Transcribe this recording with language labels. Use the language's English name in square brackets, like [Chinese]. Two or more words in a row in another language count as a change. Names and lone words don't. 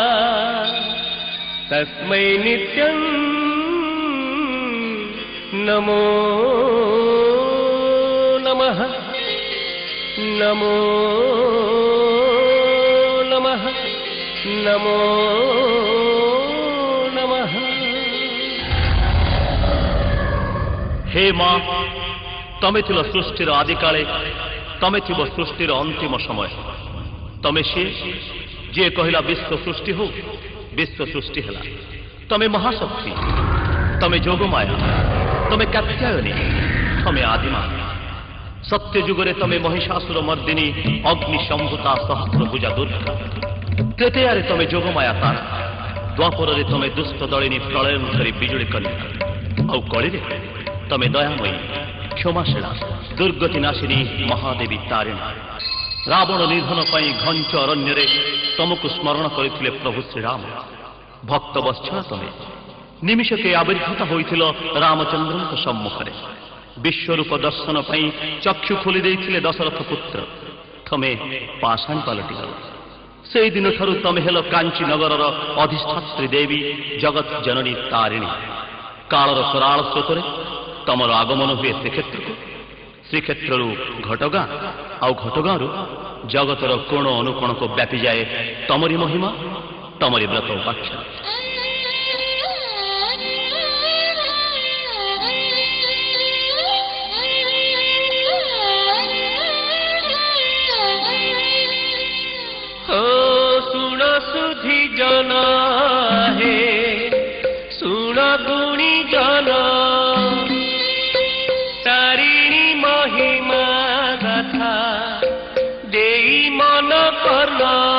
[Sanskrit] तस्मै नित्यं नमो नमः नमो नमः नमो नमः। [Odia] ହେ ମାଁ ତମେ ଥିଲ ସୃଷ୍ଟିର ଆଦି କାଳେ ତମେ ଥିବ ସୃଷ୍ଟିର ଅନ୍ତିମ ସମୟ ତମେ ସେ ଯେ କହଲା ବିଶ୍ୱ ସୃଷ୍ଟି ହୋ ବିଶ୍ୱ ସୃଷ୍ଟି ହଲା ତମେ ମହାଶକ୍ତି ତମେ ଯୋଗମାୟା ତମେ କାତ୍ୟାୟନୀ ତମେ ଆଦିମା ସତ୍ୟ ଯୁଗରେ ତମେ ମହିଷାସୁର ମର୍ଦ୍ଦିନୀ ଅଗ୍ନି ଶମ୍ଭୁତା ସହସ୍ରଭୁଜା ଦୁର୍ଗା ତ୍ରେତୟାରେ ତମେ ଯୋଗମାୟା ତାରା ଦ୍ୱାପରେ ତମେ ଦୁଷ୍ଟ ଦଳିନୀ ପ୍ରଳୟଙ୍କାରୀ ବିଜୁଳି କନ୍ୟା ଔ କଳିରେ ତମେ ଦୟାମୟୀ କ୍ଷମାଶୀଳା ଦୁର୍ଗତି ନାଶିନୀ ମହାଦେବୀ ତାରିଣୀ ରାବଣ ନିଧନ ପାଇଁ ଘଞ୍ଚ ଅରଣ୍ୟ ତମକୁ ସ୍ମରଣ କରିଥିଲେ ପ୍ରଭୁ ଶ୍ରୀରାମ ଭକ୍ତ ବତ୍ସଳ ତମେ ନିମିଷକେ ଆବିର୍ଭୂତ ହୋଇଥିଲ ରାମଚନ୍ଦ୍ରଙ୍କ ସମ୍ମୁଖରେ ବିଶ୍ୱରୂପ ଦର୍ଶନ ପାଇଁ ଚକ୍ଷୁ ଖୋଲି ଦେଇଥିଲେ ଦଶରଥ ପୁତ୍ର ତମେ ପାଷାଣ ପଲଟି ଗଲ ସେ ଦିନ ଠାରୁ ତମେ ହେଲ କାଞ୍ଚୀ ନଗରର ଅଧିଷ୍ଠାତ୍ରୀ ଦେବୀ ଜଗତ ଜନନୀ ତାରିଣୀ କାଳର କରାଳ ସ୍ରୋତରେ ତମର ଆଗମନ ହୁଏ ଶ୍ରୀକ୍ଷେତ୍ର ଘଟଗାଁ ଆଉ ଘଟଗାଁ ଜଗତର କୋଣ ଅନୁକୋଣ କୁ ବ୍ୟାପି ଯାଏ ତମରି ମହିମା ତମରି ବ୍ରତ ଉପାଖ୍ୟା ଶୁଣ ସୁଧୀ ଜନା ହେ ଶୁଣ ଗୁଣୀ ଜନା ତାରିଣୀ ମହିମା ଗାଥା ଦେଇ ମନ କରନା